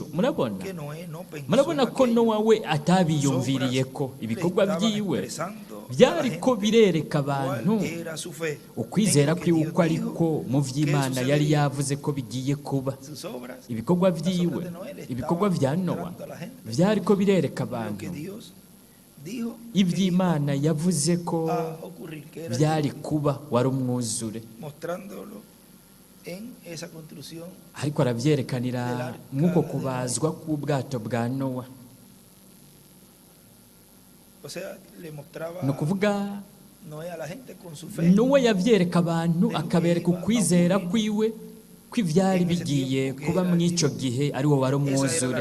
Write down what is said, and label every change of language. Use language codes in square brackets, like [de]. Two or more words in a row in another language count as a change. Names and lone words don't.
[rn] Murabona ko Nowa we atabiyumviriye ko ibikorwa byiwe byari ko birereka abantu ukwizera kwiwe uko ariko mu vy'Imana yari yavuze ko bigiye kuba. Ibikorwa byiwe, ibikorwa bya Nowa byari ko birereka abantu iby'Imana yavuze ko byari kuba, wari umwuzure. Ariko arabyerekanira nk'uko kubazwa k'ubwato bwa Nowa. Ni ukuvuga Nowa yabyereka abantu akabereka ukwizera kwiwe ko ibyari bigiye kuba mu icyo gihe ari wo wari umwuzure.